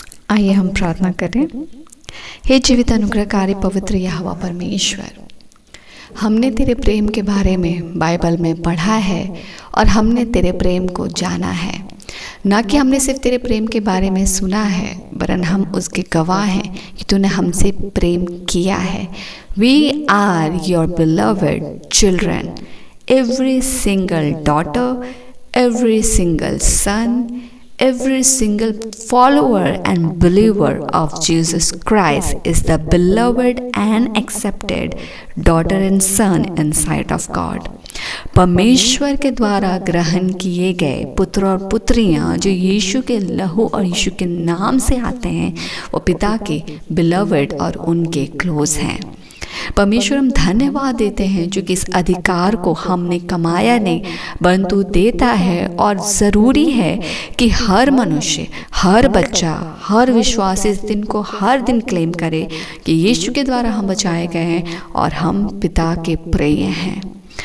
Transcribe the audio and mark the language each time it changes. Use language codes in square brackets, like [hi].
[hi] आइए हम प्रार्थना करें। हे जीवित अनुग्रहकारी पवित्र यहोवा परमेश्वर, हमने तेरे प्रेम के बारे में बाइबल में पढ़ा है और हमने तेरे प्रेम को जाना है। ना कि हमने सिर्फ तेरे प्रेम के बारे में सुना है, वरन हम उसके गवाह हैं कि तूने हमसे प्रेम किया है। [en] We are your beloved children, every single daughter, every single son, every single follower and believer of Jesus Christ is the beloved and accepted daughter and son in sight of God. [hi] परमेश्वर के द्वारा ग्रहण किए गए पुत्र और पुत्रियां जो यीशु के लहू और यीशु के नाम से आते हैं, वो पिता के बिलवड और उनके क्लोज हैं। परमेश्वर हम धन्यवाद देते हैं जो कि इस अधिकार को हमने कमाया नहीं परंतु देता है, और ज़रूरी है कि हर मनुष्य, हर बच्चा, हर विश्वासी इस दिन को हर दिन क्लेम करे कि यीशु के द्वारा हम बचाए गए हैं और हम पिता के प्रिय हैं।